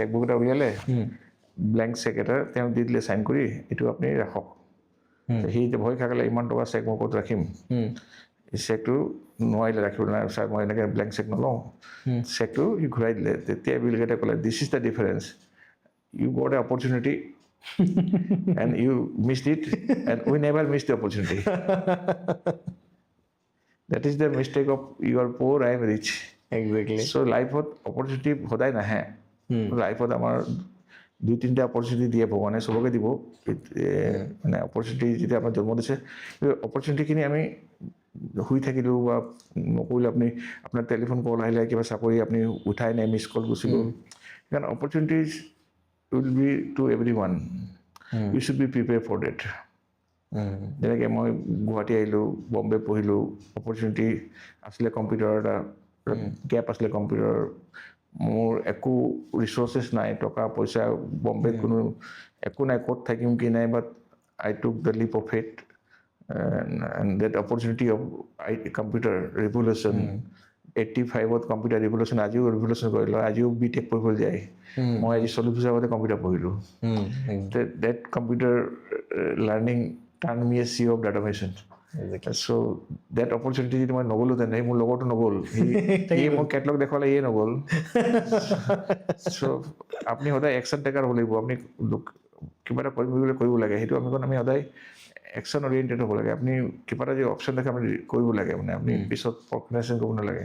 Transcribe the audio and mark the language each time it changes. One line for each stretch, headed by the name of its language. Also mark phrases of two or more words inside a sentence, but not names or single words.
Assamese: চেকবুক এটা উলিয়ালে
English: blank cheque
Assamese: এটা তেওঁ দি দিলে চাইন কৰি এইটো আপুনি ৰাখক সি ভয় খালে ইমান টকা চেক মই ক'ত ৰাখিম চেকটো নোৱাৰিলে ৰাখিবলৈ নাই ছাৰ মই এনেকৈ
English: blank cheque
Assamese: নলওঁ চেকটো সি ঘূৰাই দিলে তেতিয়া বিল গেটে ক'লে
English: this is the difference you got an opportunity and you missed it and we never missed the opportunity that is the mistake of you are poor I am rich exactly so life of opportunity
Assamese: সদায় নাহে লাইফত আমাৰ 2-3টা অপৰচুনিটি দিয়ে ভগৱানে চবকে দিব মানে অপৰচুনিটি যেতিয়া আমাৰ জন্ম দিছে অপৰচুনিটিখিনি আমি শুই থাকিলোঁ বা নকৰিলে আপুনি আপোনাৰ
English: telephone call
Assamese: আহিলে কিবা চাকৰি আপুনি উঠাই নাই
English: missed call
Assamese: গুচি গ'ল সেইকাৰণে অপৰচুনিটিজ
English: will be to everyone you should be prepared for that
Assamese: যেনেকৈ মই গুৱাহাটী আহিলোঁ, বম্বে পঢ়িলোঁ, অপৰচুনিটি আছিলে কম্পিউটাৰ এটা গেপ আছিলে কম্পিউটাৰ, মোৰ একো ৰিচৰ্চেছ নাই, টকা পইচা বম্বেত কোনো একো নাই, ক'ত থাকিম কি নাই,
English: but I took the leap of faith and that opportunity of computer revolution 85ত computer revolution
Assamese: আজিও ৰিভলিউশ্যন কৰিলোঁ, আজিও বিটেক পঢ়িবলৈ যায়। মই আজি 40 বছৰ আগতে কম্পিউটাৰ পঢ়িলোঁ।
English: that computer learning turned me a CEO of data mission. So that opportunity
Assamese: যদি মই নগ'লো তেনে মোৰ লগৰটো নগ'ল, সি মোক কেটলগ দেখুৱালে, ইয়ে নগ'ল। চ' আপুনি সদায়
English: action taker
Assamese: হ'ব লাগিব, আপুনি কিবা এটা কৰিম বুলি কৰিব লাগে, সেইটো আমি সদায়
English: action oriented
Assamese: হ'ব লাগে। আপুনি কিবা এটা যদি অপশ্যন দেখে আপুনি কৰিব লাগে, মানে আপুনি পিছত প্ৰক্ৰিনেশ্যন কৰিব নালাগে।